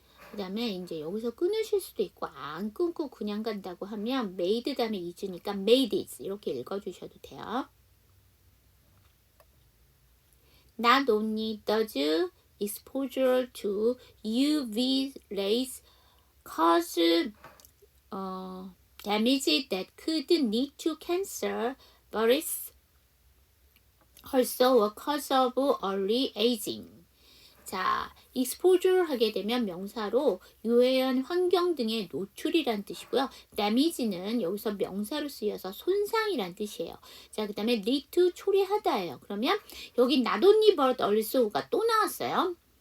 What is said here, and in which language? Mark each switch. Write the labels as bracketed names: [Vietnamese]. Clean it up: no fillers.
[Korean] 그 다음에 이제 여기서 끊으실 수도 있고 안 끊고 그냥 간다고 하면 made 다음에 is니까 made is 이렇게 읽어주셔도 돼요. [English] Not only does exposure to UV rays cause damage that could lead to cancer, but it's also a cause of early aging. [Korean] 자, exposure 하게 되면 명사로 유해한 환경 등의 노출이란 뜻이고요. damage는 여기서 명사로 쓰여서 손상이란 뜻이에요. 자, 그 다음에 lead to 초래하다예요. 그러면 여기 [English] not only but also [Korean] 가 또 나왔어요.